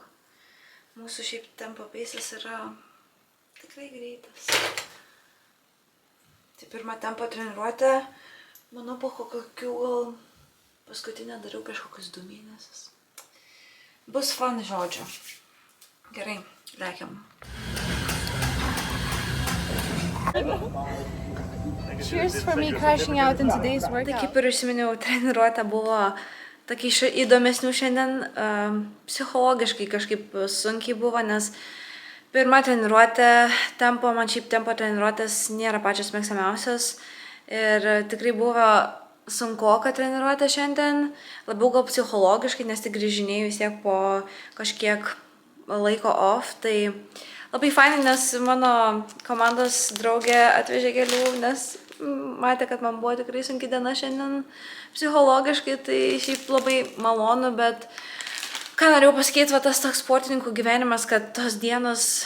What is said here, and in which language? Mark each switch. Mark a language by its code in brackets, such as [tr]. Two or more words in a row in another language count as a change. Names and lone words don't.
[lt] Mūsų šiaip tempo pace'as yra tikrai greitas. Tai pirmą tempo treniruotę, manau, po kokių gal paskutinę dariau prieš kokius 2 mėnesius. Bus fun, žodžiu. Gerai, lekiam. [en] Cheers for me crashing out in today's [lt] Tai [en] workout. [lt] kaip ir užsiminiau, treniruotė buvo tokia įdomesnių šiandien, psichologiškai kažkaip sunkiai buvo, nes pirma treniruotė, man šiaip tempo treniruotės nėra pačios mėgstamiausios ir tikrai buvo sunkoka treniruotė šiandien, labiau gal psichologiškai, nes tik grįžinėjau vis tiek po kažkiek laiko off, tai labai fainai, nes mano komandos draugė atvežė gėlių, nes matė, kad man buvo tikrai sunki diena šiandien psichologiškai, tai šiaip labai malonu, bet ką norėjau pasakyti, va tas toks sportininkų gyvenimas, kad tos dienos